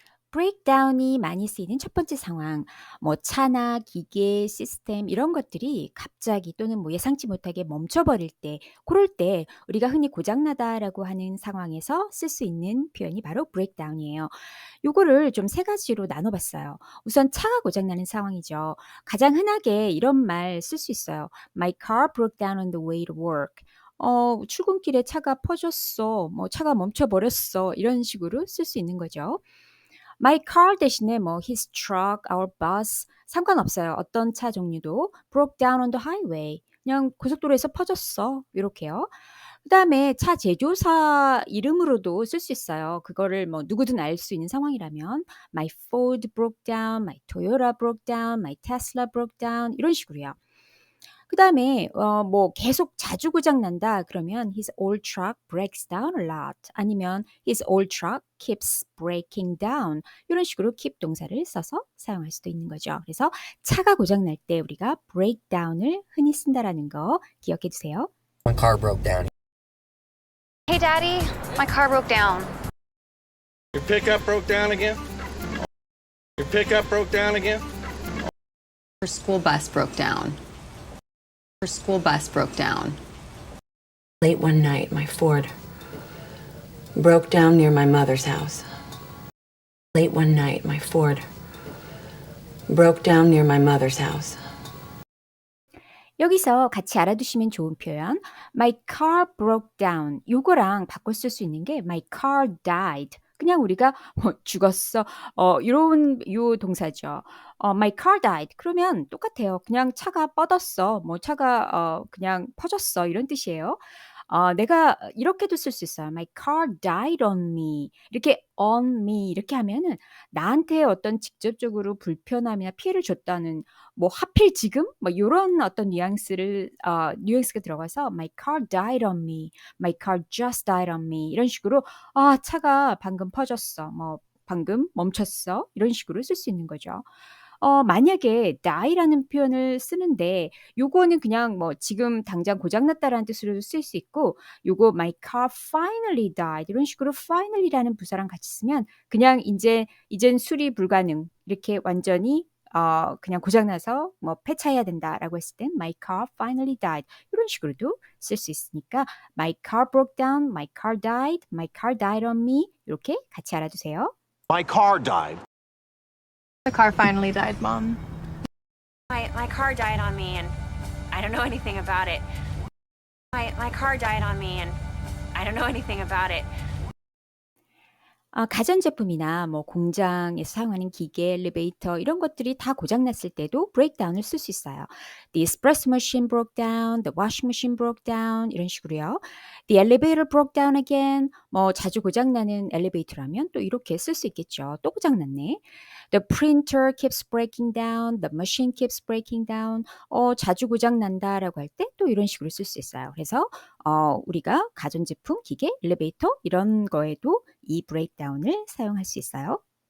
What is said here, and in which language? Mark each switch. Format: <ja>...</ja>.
<ko>브레이크다운이 많이 쓰이는 첫 번째 상황, 뭐 차나 기계, 시스템 이런 것들이 갑자기 또는 뭐 예상치 못하게 멈춰버릴 때, 그럴 때 우리가 흔히 고장나다라고 하는 상황에서 쓸 수 있는 표현이 바로 브레이크다운이에요. 요거를 좀 세 가지로 나눠봤어요. 우선 차가 고장나는 상황이죠. 가장 흔하게 이런 말 쓸 수 있어요.</ko> <en>My car broke down on the way to work.</en> <ko>출근길에 차가 퍼졌어. 뭐 차가 멈춰버렸어. 이런 식으로 쓸 수 있는 거죠.</ko> <en>My car</en> <ko>대신에 뭐</ko> <en>his truck, our bus</en> <ko>상관없어요. 어떤 차 종류도</ko> <en>broke down on the highway.</en> <ko>그냥 고속도로에서 퍼졌어. 요렇게요. 그다음에 차 제조사 이름으로도 쓸 수 있어요. 그거를 뭐 누구든 알 수 있는 상황이라면</ko> <en>My Ford broke down, my Toyota broke down, my Tesla broke down</en> <ko>이런 식으로요. 그다음에 뭐 계속 자주 고장 난다 그러면</ko> <en>his old truck breaks down a lot</en> <ko>아니면</ko> <en>his old truck keeps breaking down</en> <ko>이런 식으로 keep 동사를 써서 사용할 수도 있는 거죠. 그래서 차가 고장 날 때 우리가 breakdown을 흔히 쓴다라는 거 기억해 두세요.</ko> <en>My car broke down. Hey, Daddy, my car broke down. Your pickup broke down again? Your pickup broke down again? Her school bus broke down. Her school bus broke down. Late one night, my Ford broke down near my mother's house. Late one night, my Ford broke down near my mother's house.</en> <ko>여기서 같이 알아두시면 좋은 표현</ko> <en>My car broke down</en> <ko>요거랑 바꿔 쓸 수 있는 게</ko> <en>My car died</en> <ko>그냥 우리가 죽었어 이런 요 동사죠.</ko> <en>My car died</en> <ko>그러면 똑같아요. 그냥 차가 뻗었어. 뭐 차가 그냥 퍼졌어. 이런 뜻이에요. 내가 이렇게도 쓸 수 있어요.</ko> <en>My car died on me.</en> <ko>이렇게 on me 이렇게 하면은 나한테 어떤 직접적으로 불편함이나 피해를 줬다는 뭐 하필 지금 뭐 요런 어떤 뉘앙스가 들어가서</ko> <en>My car died on me. My car just died on me.</en> <ko>이런 식으로 차가 방금 퍼졌어. 뭐 방금 멈췄어. 이런 식으로 쓸 수 있는 거죠. 만약에 die라는 표현을 쓰는데 요거는 그냥 뭐 지금 당장 고장 났다라는 뜻으로도 쓸 수 있고 요거</ko> <en>my car finally died</en> <ko>이런 식으로 finally라는 부사랑 같이 쓰면 그냥 이젠 수리 불가능 이렇게 완전히 그냥 고장 나서 뭐 폐차해야 된다라고 했을 땐</ko> <en>my car finally died 이런 식으로도 쓸 수 있으니까 my car broke down, my car died, my car died on me</en> <ko>이렇게 같이 알아두세요.</ko> <en>My car died. The car finally died, Mom. My car died on me and I don't know anything about it. My car died on me and I don't know anything about it.</en> <ko>가전제품이나 뭐 공장에서 사용하는 기계, 엘리베이터 이런 것들이 다 고장났을 때도 브레이크다운을 쓸 수 있어요.</ko> <en>The espresso machine broke down, the washing machine broke down</en> <ko>이런 식으로요.</ko> <en>The elevator broke down again.</en> <ko>뭐 자주 고장나는 엘리베이터라면 또 이렇게 쓸 수 있겠죠. 또 고장났네.</ko> <en>The printer keeps breaking down, the machine keeps breaking down.</en> <ko>자주 고장난다라고 할 때 또 이런 식으로 쓸 수 있어요. 그래서 우리가 가전제품, 기계, 엘리베이터 이런 거에도 이 브레이크다운을 사용할 수 있어요.</ko>